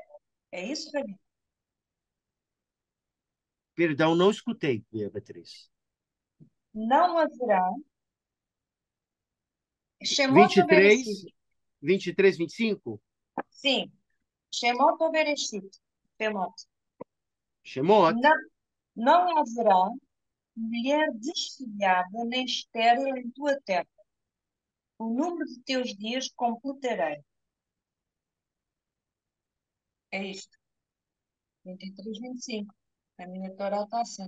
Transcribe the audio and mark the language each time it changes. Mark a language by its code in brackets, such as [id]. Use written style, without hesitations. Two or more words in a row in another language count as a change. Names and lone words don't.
[pt] É isso, Rabino? Perdão, não escutei, Beatriz. Não haverá. Shemot ou 23, Bereshit? 23, 25. Sim. Shemot ou Bereshit? Shemot. Shemot. Não haverá mulher desfilhada nem estéril em tua terra. O número de teus dias completarei. É isto. 23, 25. A minha Torá está assim.